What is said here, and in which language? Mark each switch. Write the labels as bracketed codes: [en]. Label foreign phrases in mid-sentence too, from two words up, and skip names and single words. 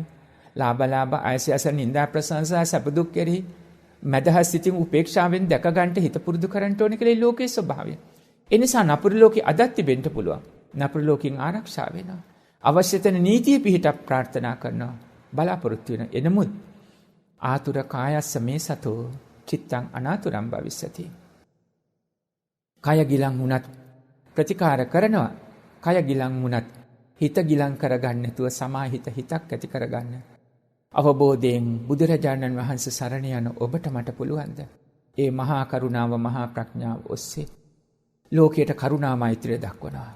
[si] ලාභ ආයසස නින්දා ප්‍රශංසා සැප දුක් කෙරෙහි මදහස් සිතින් උපේක්ෂාවෙන් දැක ගන්නට හිත පුරුදු කරන්න ඕනේ කියලා ලෝකයේ ස්වභාවය. ඒ නිසා නපුරු ලෝකේ අදත් තිබෙන්න පුළුවන්. නපුරු ලෝකෙන් ආරක්ෂා වෙනවා. අවශ්‍ය තැන නීතිය පිහිටක් ප්‍රාර්ථනා කරනවා. බලාපොරොත්තු වෙන එනමුත් [pi] ආතුර කායස්ස මේ සතෝ චිත්තං අනාතුරම් භවිස්සති. [si] කය ගිලන් වුණත් ප්‍රතිකාර කරනවා. කය ගිලන් වුණත් හිත ගිලන් කරගන්න නැතුව සමාහිත හිතක් ඇති කරගන්න අවබෝධයෙන් බුදුරජාණන් වහන්සේ සරණ යන ඔබට මට පුළුවන්ද? ඒ මහා කරුණාව මහා ප්‍රඥාව ඔස්සේ ලෝකයට කරුණා මෛත්‍රිය දක්වනවා.